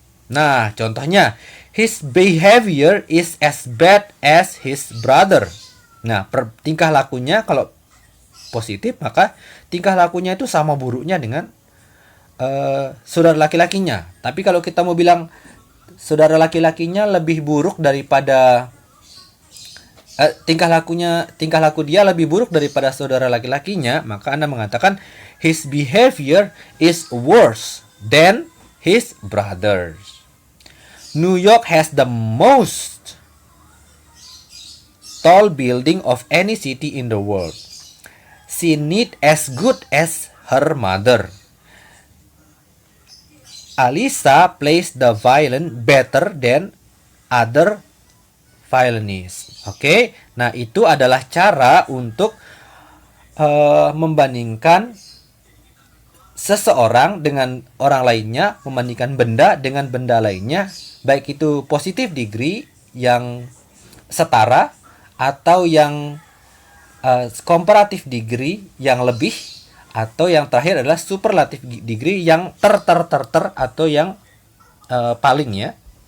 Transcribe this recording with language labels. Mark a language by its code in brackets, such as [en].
[id] Nah, contohnya, [en] his behavior is as bad as his brother. [id] Nah, tingkah lakunya kalau positif, maka tingkah lakunya itu sama buruknya dengan saudara laki-lakinya. Tapi kalau kita mau bilang saudara laki-lakinya lebih buruk daripada tingkah laku dia lebih buruk daripada saudara laki-lakinya, maka Anda mengatakan [en] his behavior is worse than his brothers. New York has the most tall building of any city in the world. She knit as good as her mother. Alisa plays the violin better than other violinists. [id] Oke, nah itu adalah cara untuk membandingkan seseorang dengan orang lainnya, membandingkan benda dengan benda lainnya, baik itu positive degree yang setara atau yang comparative degree yang lebih, atau yang terakhir adalah superlative degree yang ter atau yang paling ya.